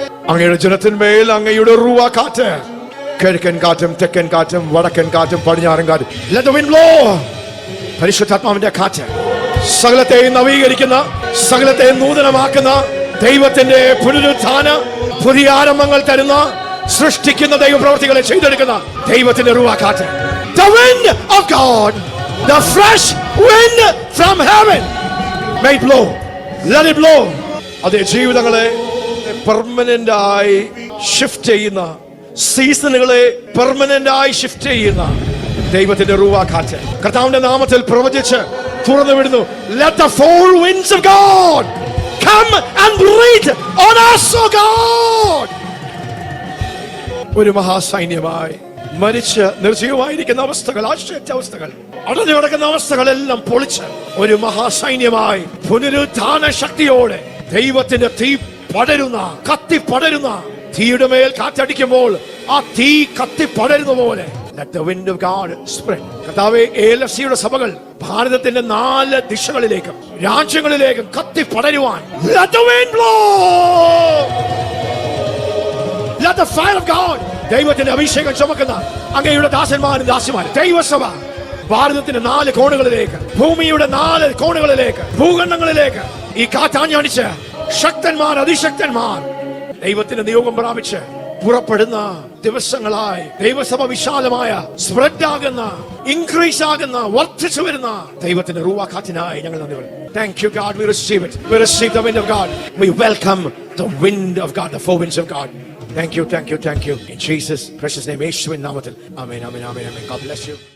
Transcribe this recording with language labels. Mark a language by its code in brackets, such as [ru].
[ml] അങ്ങയുടെ ജനത്തിന്മേൽ അങ്ങയുടെ റൂഹ കാറ്റ്, കിഴക്കൻ കാറ്റും തെക്കൻ കാറ്റും വടക്കൻ കാറ്റും പടിഞ്ഞാറൻ കാറ്റും, [en] let the wind blow. [ml] പരിശുദ്ധാത്മാവിന്റെ കാറ്റ് സകലത്തെയും നവീകരിക്കുന്ന, സകലത്തെയും നൂതനമാക്കുന്ന, ദൈവത്തിന്റെ പുനരുത്ഥാന പുതിയ ആരംഭങ്ങൾ തരുന്ന, സൃഷ്ടിക്കുന്ന ദൈവപ്രവർത്തികളെ ചെയ്തെടുക്കുന്ന ദൈവത്തിന്റെ റൂഹ കാറ്റ്. [en] The wind of God, the fresh wind from heaven, may it blow. Let it blow. [ml] അതേ ജീവിതങ്ങളെ പെർമനന്റ് ആയി ഷിഫ്റ്റ് ചെയ്യുന്ന, സീസണുകളെ പെർമനന്റ് ആയി ഷിഫ്റ്റ് ചെയ്യുന്ന ദൈവത്തിന്റെ റൂഹ കാറ്റ് കർത്താവിന്റെ നാമത്തിൽ പ്രവചിച്ച് തുറന്നു വിടുന്നു. [en] Let the four winds of God come and breathe on us, O God. [ml] ഒരു മഹാസൈന്യമായി മരിച്ച് നിർജീവമായിരിക്കുന്ന അവസ്ഥകൾ, ആശ്ചര്യാവസ്ഥകൾ, അടഞ്ഞു കിടക്കുന്ന അവസ്ഥകളെല്ലാം പൊളിച്ച് ഒരു മഹാസൈന്യമായി പുനരുത്ഥാന ശക്തിയോടെ ദൈവത്തിന്റെ തീ പടരുന്ന, കത്തി പടരുന്ന, തീയുടെ മേൽ കാറ്റടിക്കുമ്പോൾ ആ തീ കത്തി പടരുന്ന പോലെ [en] let the wind of God spread. [ml] കർത്താവേ, ALFCയുടെ സഭകൾ ഭാരതത്തിന്റെ 4 ദിശകളിലേക്കും രാജ്യങ്ങളിലേക്കും കത്തി പടരുവാൻ [en] let the wind blow. Let the fire of God, [ml] ദൈവത്തിന്റെ അഭിഷേകം ചുമക്കുന്ന അങ്ങയുടെ ദാസന്മാരും ദാസിമാരും ദൈവസഭ ഭാരതത്തിന്റെ 4 കോണുകളിലേക്ക്, ഭൂമിയുടെ 4 കോണുകളിലേക്ക്, ഭൂഖണ്ഡങ്ങളിലേക്ക് ഈ കാറ്റാഞ്ഞടിച്ച് ശക്തന്മാർ, അതിശക്തന്മാർ ദൈവത്തിന്റെ നിയോഗം പ്രാപിച്ച് പുറപ്പെടുന്ന ദിവസങ്ങളായി ദൈവസഭ വിശാലമായ, സ്പ്രെഡ് ആകുന്ന, ഇൻക്രീസ് ആകുന്ന, വർദ്ധിച്ചു വരുന്ന ദൈവത്തിന്റെ റൂഹ കാറ്റിനായി ഞങ്ങൾ നന്ദി പറയുന്നു. [en] Thank you, God. We receive it. We receive the wind of God. We welcome the wind of God, the four winds of God. Thank you, thank you, thank you. In Jesus' precious name, [ml] യേശുവിൻ നാമത്തിൽ. [en] Amen, amen, amen, amen. God bless you.